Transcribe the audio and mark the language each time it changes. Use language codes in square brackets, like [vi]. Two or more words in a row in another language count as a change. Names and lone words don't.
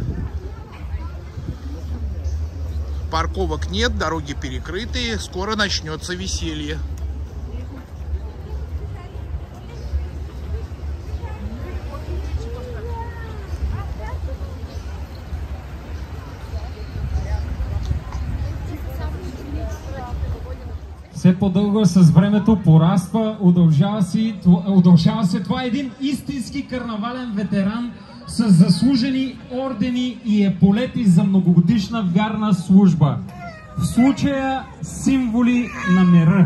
[ru] Парковок нет, дороги перекрыты, скоро начнется веселье. [bg] Все по-дълго с времето пораства, удължава се. Това е един истински карнавален ветеран с заслужени ордени и еполети за многогодишна вярна служба. В случая символи на мира.